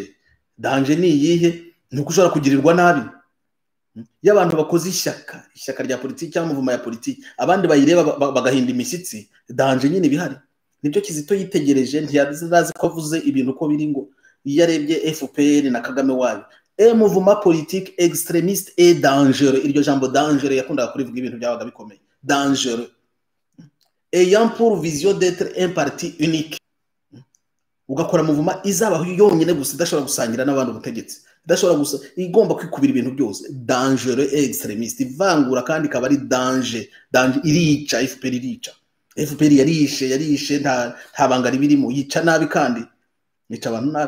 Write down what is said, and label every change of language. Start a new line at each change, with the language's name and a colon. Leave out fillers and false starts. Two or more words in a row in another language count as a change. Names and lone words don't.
Kinyarwanda: Danger ni iyihe? Nuko ushobora kugirirwa nabi. Iyo abantu bakoze ishyaka rya politiki cyangwa muvuma ya politiki, abandi bayireba bagahinda imishyitsi, danger nyine bihari. Nibyo Kizito yitegereje, ntiyazi ko avuze ibintu uko biri, ngo iyo arebye FPR na Kagame wayo,
French: mouvement politique extrémiste et dangereux.
Kinyarwanda: Iryo jambo dangereux yakundaga kurivuga ibintu byabaga bikomeye.
French: Dangereux, ayant pour vision d'être un parti unique.
Kinyarwanda: ugakora muvuma izabaho yonyine gusa idashobora gusangira n'abandi ubutegetsi, idashobora gusa igomba kwikubira ibintu byose,
French: dangereux extremiste,
Kinyarwanda: ivangura kandi ikaba ari danger irica. FPR irica, FPR yarishe nta banga ribirimo, yica nabi kandi yica abantu nabi.